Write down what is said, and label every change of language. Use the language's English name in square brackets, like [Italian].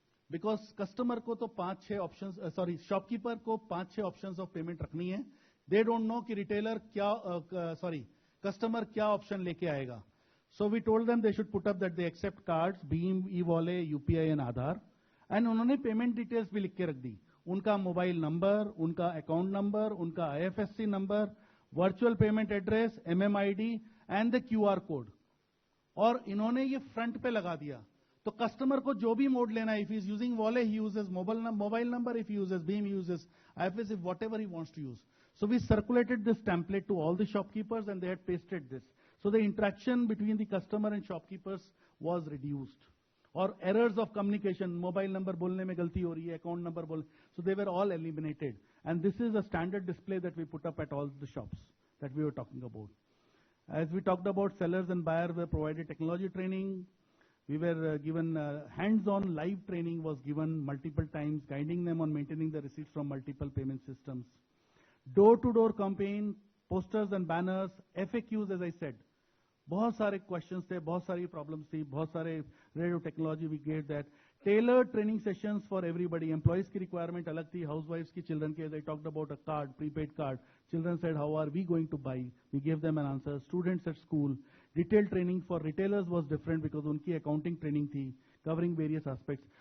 [English] Because customer को तो 5-6 options, shopkeeper को 5-6 options of payment रखनी है. They don't know कि retailer customer क्या option [Hindi] लेके आएगा. [English] So we told them they should put up that they accept cards, Beam, e-wallet, UPI and Aadhaar. [Hindi] And उन्होंने payment details भी लिख के रख दी. उनका मोबाइल नंबर, उनका अकाउंट नंबर, उनका IFSC number, virtual payment address, MMID [English] and the [Hindi] QR code. और इन्होंने ये फ्रंट पे लगा दिया. तो कस्टमर को जो भी मोड लेना है, [English] if he is using wallet, he uses mobile number, if he uses Beam, he uses IFSC, whatever he wants to use. So we circulated this template to all the shopkeepers and they had pasted this. So the interaction between the customer and shopkeepers was reduced. Or errors of communication, [Hindi] mobile number bolne mein galti ho rahi hai, [English] account number so they were all eliminated. And this is a standard display that we put up at all the shops that we were talking about. As we talked about, sellers and buyers were provided technology training. We were given hands-on live training was given multiple times, guiding them on maintaining the receipts from multiple payment systems. Door-to-door campaign, posters and banners, FAQs, as I said. [Hindi] बहुत सारे questions थे, बहुत सारी problems थी, बहुत सारे [English] radio technology we gave that. Tailored training sessions for everybody. Employees [Hindi] की requirement अलग थी, [English] housewives की, children की. As I talked about a card, prepaid card. Children said, how are we going to buy? We gave them an answer. Students at school. Detailed training for retailers was different because [Hindi] उनकी accounting training थी, [English] covering various aspects.